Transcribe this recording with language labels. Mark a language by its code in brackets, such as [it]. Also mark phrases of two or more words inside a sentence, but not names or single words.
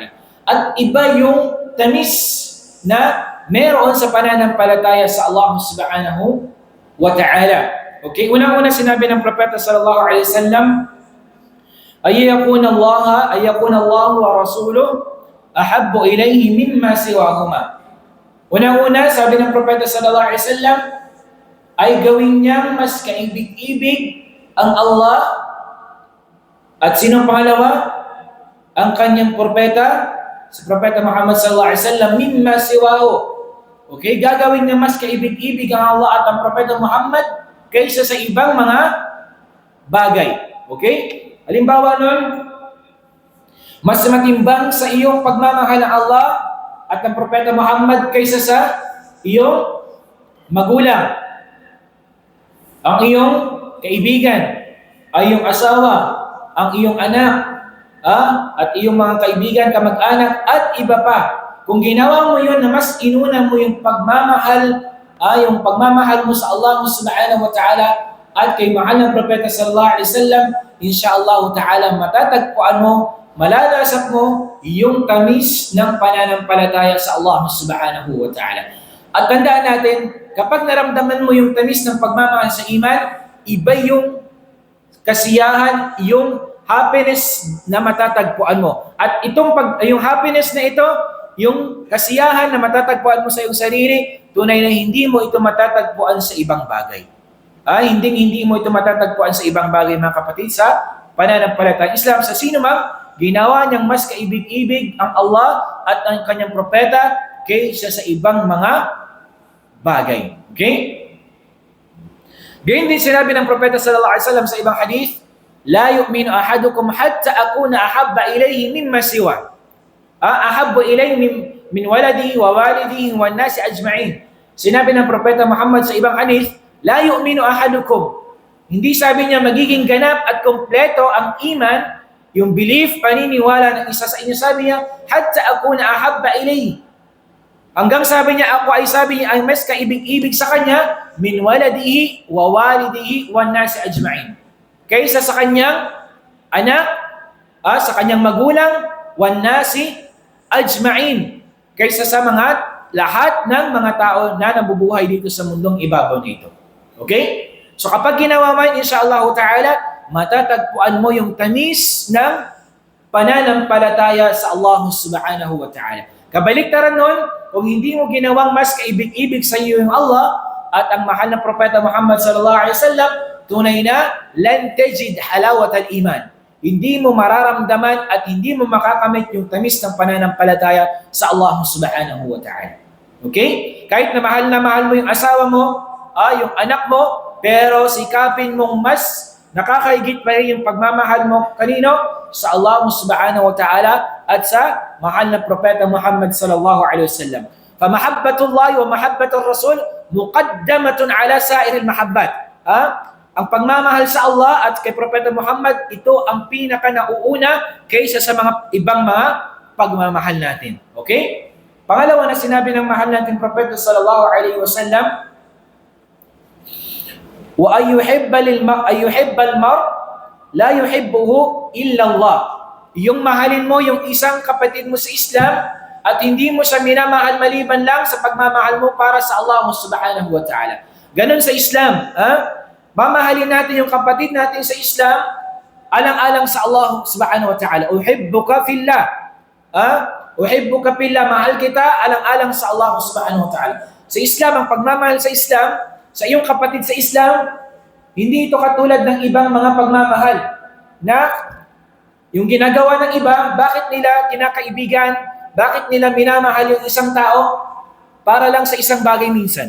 [tl] At iba yung tamis na meron sa pananampalataya sa Allah [ar] سبحانه وتعالى. [tl] Okay, unang-una sinabi ng Propeta [ar] صلى الله عليه وسلم أن يكون الله ورسوله أحب إليه مما سواهما. [tl] Unang-una, sabi ng Propeta [ar] صلى الله عليه وسلم, [tl] ay gawin niyang mas kaibig-ibig ang Allah at sinong pangalawa? Ang kanyang propeta, si Propeta Muhammad [ar] صلى الله عليه وسلم مما سواه. [tl] Okay, gagawin niya mas kaibig-ibig ang Allah at ang Propeta Muhammad kaysa sa ibang mga bagay. Okay? Halimbawa nun, mas matimbang sa iyong pagmamahal ng Allah at ang Propeta Muhammad kaysa sa iyong magulang, ang iyong kaibigan, ay iyong asawa, ang iyong anak, at iyong mga kaibigan, kamag-anak, at iba pa. Kung ginawa mo yun na mas inuna mo yung pagmamahal mo sa Allah [ar] سبحانه وتعالى [tl] at kay mahal ng Propeta [ar] صلى الله عليه وسلم إن شاء الله تعالى [tl] matatagpuan mo, malalasap mo yung tamis ng pananampalataya sa Allah [ar] سبحانه وتعالى. [tl] At tandaan natin, kapag naramdaman mo yung tamis ng pagmamahal sa iman, iba yung kasiyahan, yung happiness na matatagpuan mo. At yung happiness na ito, yung kasiyahan na matatagpuan mo sa iyong sarili, tunay na hindi mo ito matatagpuan sa ibang bagay. Hindi mo ito matatagpuan sa ibang bagay, mga kapatid, sa pananampalatayang Islam. Sa sino mang ginawa niyang mas kaibig-ibig ang Allah at ang kanyang propeta kaysa sa ibang mga bagay. Okay? Ganyan din sinabi ng Propeta [ar] صلى الله عليه وسلم [tl] sa ibang hadith, [ar] لا يؤمن أحدكم حتى أكون أحب إليه مما سوى. أحب إليه من ولده ووالده والناس أجمعين. [tl] Sinabi ng Propeta Muhammad sa ibang hadith, [ar] لا يؤمن أحدكم. [tl] Hindi sabi niya magiging ganap at kompleto ang iman, yung belief, paniniwala ng isa sa inyo. Sabi niya, [ar] حتى أكون أحب إليه. [tl] Hanggang sabi niya, ay mas kaibig-ibig sa kanya, [ar] من ولده ووالده والناس أجمعين. [tl] Kaysa sa kanyang anak, sa kanyang magulang, [ar] والناس أجمعين. [tl] Kaysa sa lahat ng mga tao na nabubuhay dito sa mundong ibabaw nito. Okay? So kapag ginawa mo yun, [ar] إن شاء الله تعالى, [tl] matatagpuan mo yung tamis ng pananampalataya sa Allah [ar] سبحانه وتعالى. [tl] Kabaliktaran nun, kung hindi mo ginawang mas kaibig-ibig sa iyo yung Allah at ang mahal na Propeta Muhammad [ar] صلى الله عليه وسلم, [tl] tunay na [ar] لن تجد حلاوة الإيمان. [tl] Hindi mo mararamdaman at hindi mo makakamit yung tamis ng pananampalataya sa Allah [ar] سبحانه وتعالى. [tl] Okay? Kahit na mahal mo yung asawa mo, yung anak mo, pero sikapin mong mas nakakaigit pa rin yung pagmamahal mo kanino? Sa Allah [ar] سبحانه وتعالى [tl] at sa mahal na Propeta Muhammad [ar] صلى الله عليه وسلم. فمحبة الله ومحبة الرسول مقدمة على سائر المحبات. [tl] Ang pagmamahal sa Allah at kay Propeta Muhammad, ito ang pinaka nauuna kaysa sa mga ibang mga pagmamahal natin. Okay? Pangalawa na sinabi ng mahal natin Propeta [ar] صلى الله عليه وسلم وأن يحب المرء لا يحبه إلا الله. [tl] Yung mahalin mo yung isang kapatid mo sa Islam at hindi mo siya minamahal maliban lang sa pagmamahal mo para sa Allah [ar] سبحانه وتعالى. [tl] Ganon sa Islam. Mamahalin natin yung kapatid natin sa Islam alang-alang sa Allah [ar] سبحانه وتعالى. أحبك في الله أحبك في الله. [tl] Mahal kita alang-alang sa Allah [ar] سبحانه وتعالى. [tl] Sa Islam, ang pagmamahal sa Islam, sa iyong kapatid sa Islam, hindi ito katulad ng ibang mga pagmamahal na yung ginagawa ng iba, bakit nila kinakaibigan, bakit nila minamahal yung isang tao para lang sa isang bagay minsan.